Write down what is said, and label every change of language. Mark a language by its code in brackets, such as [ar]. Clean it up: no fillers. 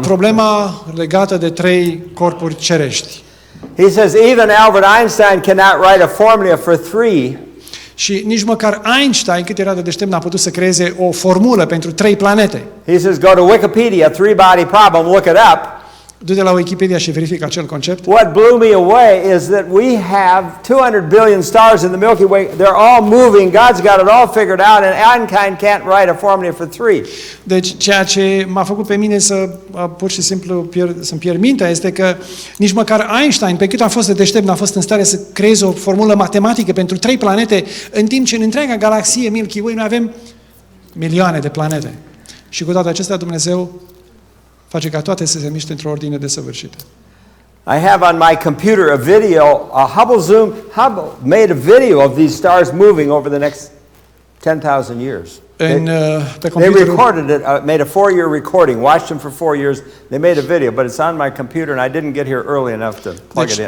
[ro] Problema legată de trei corpuri cerești. [en] He says, even Albert Einstein cannot write a formula for three. [ro] Și nici măcar Einstein, cât era de deștept, n-a putut să creeze o formulă pentru trei planete. [en] He says, go to Wikipedia, three-body problem, look it up. [ro] Du-te la Wikipedia și verifică acel concept. [en] What blew me away is that we have 200 billion stars in the Milky Way. They're all moving. God's got it all figured out, and Einstein can't write a formula for three. [ro] Deci ceea ce m-a făcut pe mine să pur și simplu să-mi pierd mintea este că nici măcar Einstein, pe cât a fost de deștept, n-a fost în stare să creeze o formulă matematică pentru trei planete, în timp ce în întreaga galaxie Milky Way noi avem milioane de planete. Și cu toate acestea Dumnezeu face ca toate să se miște într-o ordine desăvârșită. [en] I have on my computer a video, Hubble made a video of these stars moving over the next 10,000 years. They recorded it, made a 4-year recording, watched them for 4 years. They made a video, but it's on my computer and I didn't get here early enough to plug it in.